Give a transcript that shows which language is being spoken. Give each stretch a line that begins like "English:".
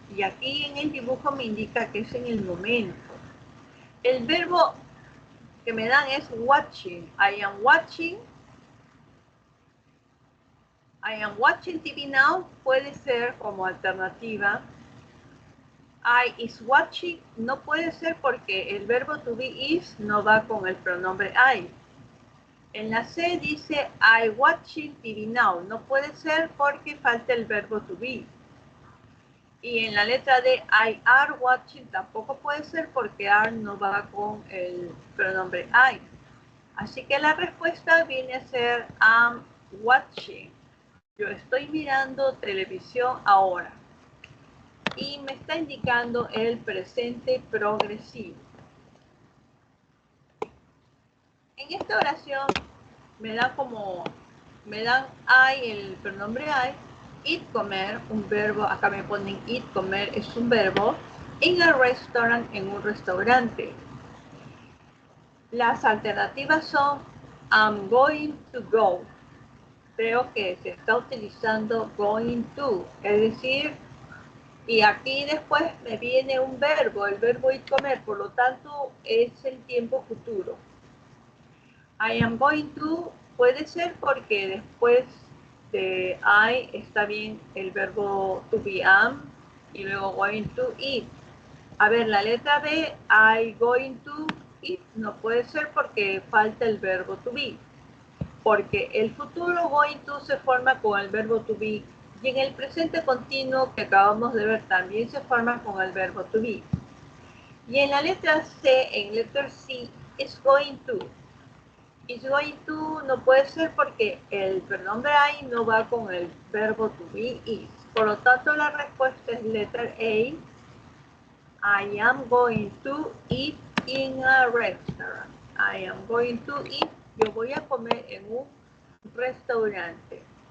Spanish: Y aquí en el dibujo me indica que es en el momento. El verbo que me dan es watching.
English: I am watching. I am watching TV now.
Spanish: Puede ser como alternativa.
English: I is watching
Spanish: no puede ser porque el verbo to be is no va con el pronombre I. En la C dice
English: I watching TV now.
Spanish: No puede ser porque falta el verbo to be. Y en la letra D
English: I are watching
Spanish: tampoco puede ser porque are no va con el pronombre I. Así que la respuesta viene a ser
English: I'm watching.
Spanish: Yo estoy mirando televisión ahora. Y me está indicando el presente progresivo. En esta oración me dan I, el pronombre I, eat, comer, un verbo, acá me ponen eat, comer, es un verbo,
English: in a restaurant,
Spanish: en un restaurante. Las alternativas son
English: I'm going to go.
Spanish: Creo que se está utilizando going to, es decir, y aquí después me viene un verbo, el verbo ir comer, por lo tanto es el tiempo futuro.
English: I am going to
Spanish: puede ser porque después de I está bien el verbo to be am y luego
English: going to eat.
Spanish: A ver, la letra B,
English: I going to eat,
Spanish: no puede ser porque falta el verbo to be. Porque el futuro going to se forma con el verbo to be y en el presente continuo que acabamos de ver también se forma con el verbo to be. Y en la letra C, en letter C, es going to.
English: Is going to
Spanish: no puede ser porque el pronombre I no va con el verbo to be is. Por lo tanto, la respuesta es letter A.
English: I am going to eat in a restaurant. I am going to eat.
Spanish: Yo voy a comer en un restaurante.